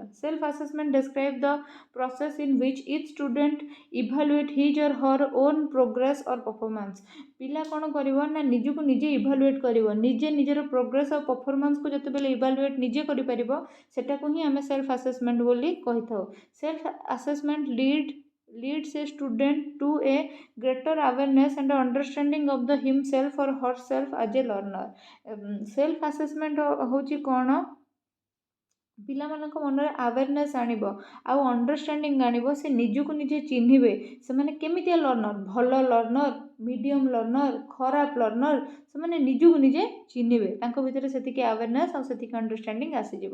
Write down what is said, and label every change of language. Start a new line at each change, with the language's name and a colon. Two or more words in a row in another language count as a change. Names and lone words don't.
English: Self assessment describe the process in which each student evaluate his or her own progress or performance.
Odia: ପିଲା କ'ଣ କରିବ ନା ନିଜକୁ ନିଜେ ଇଭାଲୁଏଟ୍ କରିବ, ନିଜେ ନିଜର ପ୍ରୋଗ୍ରେସ୍ ଆଉ ପରଫର୍ମାନ୍ସକୁ ଯେତେବେଳେ ଇଭାଲୁଏଟ୍ ନିଜେ କରିପାରିବ ସେଟାକୁ ହିଁ ଆମେ
English: self assessment
Odia: ବୋଲି କହିଥାଉ।
English: self assessment leads a student to a greater awareness and understanding of the himself or herself as a learner. Self assessment
Odia: ହେଉଛି କ'ଣ? ପିଲାମାନଙ୍କ ମନରେ ଆୱାରନେସ୍ ଆଣିବ ଆଉ ଅଣ୍ଡରଷ୍ଟାଣ୍ଡିଙ୍ଗ ଆଣିବ, ସେ ନିଜକୁ ନିଜେ ଚିହ୍ନିବେ ସେମାନେ କେମିତିଆ ଲର୍ଣ୍ଣର, ଭଲ ଲର୍ଣ୍ଣର,
English: medium learner,
Odia: ଖରାପ ଲର୍ଣ୍ଣର, ସେମାନେ ନିଜକୁ ନିଜେ ଚିହ୍ନିବେ, ତାଙ୍କ ଭିତରେ ସେତିକି ଆୱାରନେସ୍ ଆଉ ସେତିକି ଅଣ୍ଡରଷ୍ଟାଣ୍ଡିଙ୍ଗ ଆସିଯିବ।